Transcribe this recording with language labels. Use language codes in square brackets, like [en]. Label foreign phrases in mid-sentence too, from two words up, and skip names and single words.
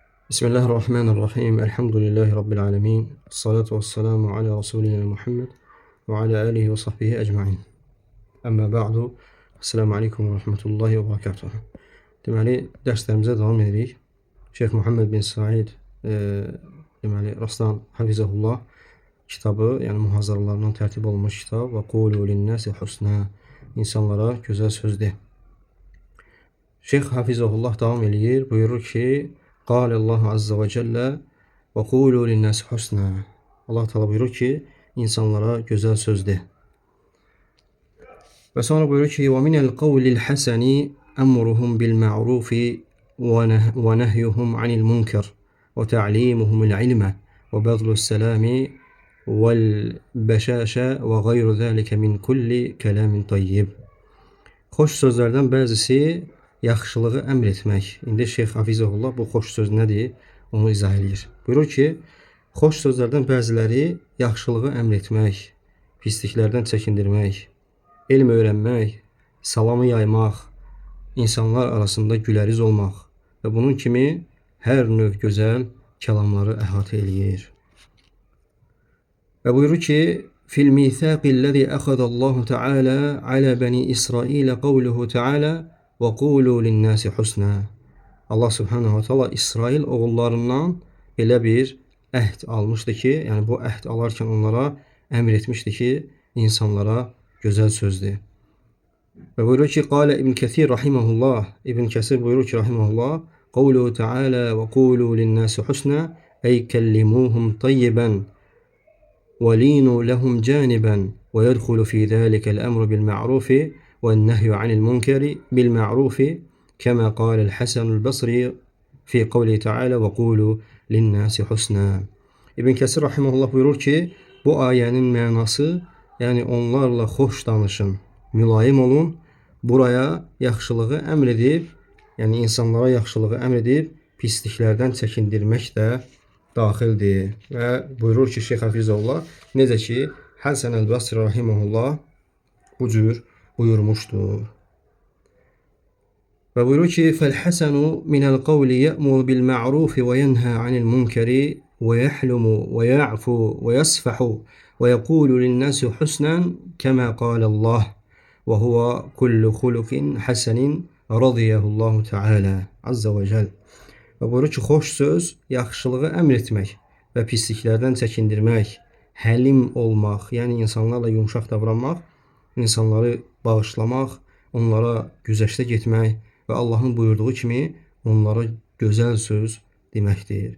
[ar] بسم الله الرحمن الرحيم. الحمد لله رب العالمين. الصلاة والسلام على رسولنا محمد وعلى آله وصحبه أجمعين. أما بعد. السلام عليكم ورحمة الله وبركاته. [az] Deməli, dərslərimizə davam edirik. Şeyx Muhammed bin Said deməli, Raslan Hafizəhullah kitabı, yəni muhazaralarından tərtib olunmuş kitab və [ar] قولوا للناس حسنا, [az] insanlara gözəl söz de. Şeyx Hafizəhullah davam edir, buyurur ki, [ar] قال الله عز وجل وقولوا للناس حسنا. [az] Allah Teala buyurur ki, insanlara güzel söz de. Ve sonra buyurur ki, [ar] ومن القول الحسن أمرهم بالمعروف ونهيهم عن المنكر وتعليمهم العلم وبذل السلام والبشاشة وغير ذلك من كل كلام طيب. [az] Xoş sözlerden bəzisi yaxşılığı əmr etmək. İndi Şeyx Hafizəhullah bu xoş söz nədir? Onu izah edir. Buyurur ki, xoş sözlərdən bəziləri yaxşılığı əmr etmək, pisliklərdən çəkindirmək, elm öyrənmək, salamı yaymaq, insanlar arasında güləriz olmaq və bunun kimi hər növ gözəl kəlamları əhatə eləyir. Və buyurur ki, [ar] في الميثاق الذي أخذ الله تعالى على بني إسرائيل قوله تعالى وقولوا للناس حسنا. [az] Allah Subhanahu wa Taala İsrail oğullarından elə bir əhd almışdı ki, yəni bu əhd alarkən onlara əmr etmişdi ki, insanlara gözəl söz de. Və buyurur ki, qâle İbn Kəsir rahimehullah, İbn Kəsir buyurur ki, rahimehullah, [ar] قوله تعالى وقولوا للناس حسنا أي كلموهم طيبا ولينوا لهم جانبا ويدخل في ذلك الأمر بالمعروف والنهي عن المنكر بالمعروف كما قال الحسن البصري في قوله تعالى وقولوا للناس حسنا. [az] İbn Kəsir rahimehullah buyurur ki, bu ayənin mənası, yəni onlarla xoş danışın, mülayim olun, buraya yaxşılığı əmr edib, yəni insanlara yaxşılığı əmr edib, pisliklərdən çəkindirmək də daxildir. Və buyurur ki, Şeyx Hafizəhullah, necə ki, Həsən el-Basri rahimehullah bu cür buyurmuştur. Ve buyurur ki, [ar] فَالْحَسَنُ مِنَ الْقَوْلِ يَأْمُرُ بِالْمَعْرُوفِ وَيَنْهَى عَنِ الْمُنْكَرِ وَيَحْلُمُ وَيَعْفُو وَيَصْفَحُ وَيَقُولُ لِلنَّاسِ حُسْنًا كَمَا قَالَ اللّٰهُ وَهُوَ كُلُّ خُلُقٍ حَسَنٍ رَضِيَهُ اللّٰهُ تَعَالَى عَزَّ وَجَلَّ. [az] Ve buyurur ki, xoş söz, yaxşılığı əmr etmək və pisliklərdən çəkindirmək, həlim olmaq, yəni insanlarla yumşaq davranmaq, insanları bağışlamaq, onlara güzəştə getmək və Allahın buyurduğu kimi onlara gözəl söz deməkdir.